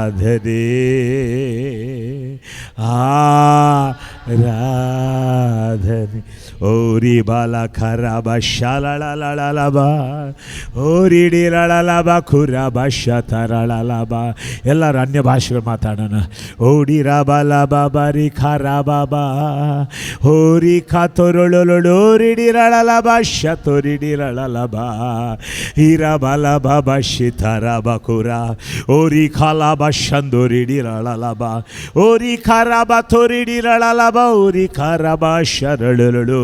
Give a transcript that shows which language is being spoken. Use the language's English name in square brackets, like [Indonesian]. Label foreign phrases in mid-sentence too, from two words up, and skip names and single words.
[Kannada] ಆರಾಧನೆ, ಆರಾಧನೆ. ಓರಿ ಬಾಲ ಖರಾಬ ಶಾಲಳಲಳಲಬ ಓರಿಡಿ ಲಳಲಬ ಖುರಬ ಶತರಳಲಬ. ಎಲ್ಲರೂ ಅನ್ಯ ಭಾಷೆಗಳು ಮಾತಾಡೋಣ. ಓಡಿರ ಬಲ ಬಾಬರಿ ಖರಾಬಾಬ ಓರಿ ಖಾತೊರೊಳೊಳೋರಿಡಿ ರಳಲಬ ಶತೊರಿಡಿ ರಳಲಬ ಹಿರ ಬಲ ಬಾಬ ಶಿಥರ ಬಕುರ ಓರಿ ಖಾಲಬ ಶಂದೊರಿಡಿ ರಳಲಬ ಓರಿ ಖರಾಬ ತೊರಿಡಿ ರಳಲಬ ಓರಿ ಖರಾಬ ಶರಳಳು.